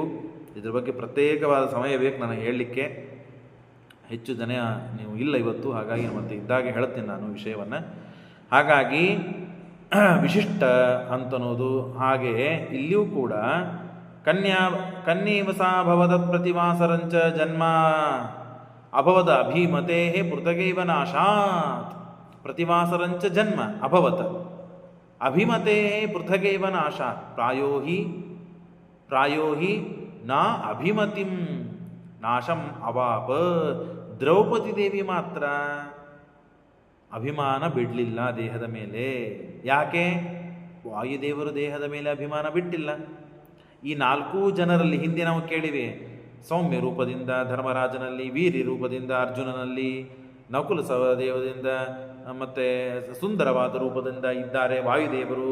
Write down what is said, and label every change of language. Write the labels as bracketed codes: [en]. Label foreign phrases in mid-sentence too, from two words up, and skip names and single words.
[kn] ಇದರ ಬಗ್ಗೆ ಪ್ರತ್ಯೇಕವಾದ ಸಮಯ ಬೇಕು ನನಗೆ ಹೇಳಲಿಕ್ಕೆ. ಹೆಚ್ಚು ಜನ ನೀವು ಇಲ್ಲ ಇವತ್ತು, ಹಾಗಾಗಿ ಮತ್ತೆ ಇದ್ದಾಗ ಹೇಳ್ತೀನಿ ನಾನು ವಿಷಯವನ್ನು. ಹಾಗಾಗಿ ವಿಶಿಷ್ಟ ಅಂತನೋದು. ಹಾಗೆಯೇ ಇಲ್ಲಿಯೂ ಕೂಡ [sa] ಕನ್ಯಾ ಕನ್ಯೇವ ಸಾ ಭವದತ್ ಪ್ರತಿವಾಸರಂಚ ಜನ್ಮ ಅಭವದ ಅಭಿಮತೆ ಪೃಥಗೈವ ನಾಶಾತ್. ಪ್ರತಿವಾಸರಂಚ ಜನ್ಮ ಅಭವತ್ ಅಭಿಮತೆ ಪೃಥಗೈವ ನಾಶಾತ್. ಪ್ರಾಯೋ ಹಿ ನ ಅಭಿಮತಿಂ ನಾಶಂ ಅವಾಪ. [kn] ದ್ರೌಪದಿ ದೇವಿ ಮಾತ್ರ ಅಭಿಮಾನ ಬಿಡಲಿಲ್ಲ ದೇಹದ ಮೇಲೆ. ಯಾಕೆ? ವಾಯುದೇವರು ದೇಹದ ಮೇಲೆ ಅಭಿಮಾನ ಬಿಟ್ಟಿಲ್ಲ. ಈ 4 ಜನರಲ್ಲಿ ಹಿಂದೆ ನಾವು ಕೇಳಿವೆ, ಸೌಮ್ಯ ರೂಪದಿಂದ ಧರ್ಮರಾಜನಲ್ಲಿ, ವೀರ್ಯ ರೂಪದಿಂದ ಅರ್ಜುನನಲ್ಲಿ, ನಕುಲ ಸಹದೇವದಿಂದ ಮತ್ತು ಸುಂದರವಾದ ರೂಪದಿಂದ ಇದ್ದಾರೆ ವಾಯುದೇವರು.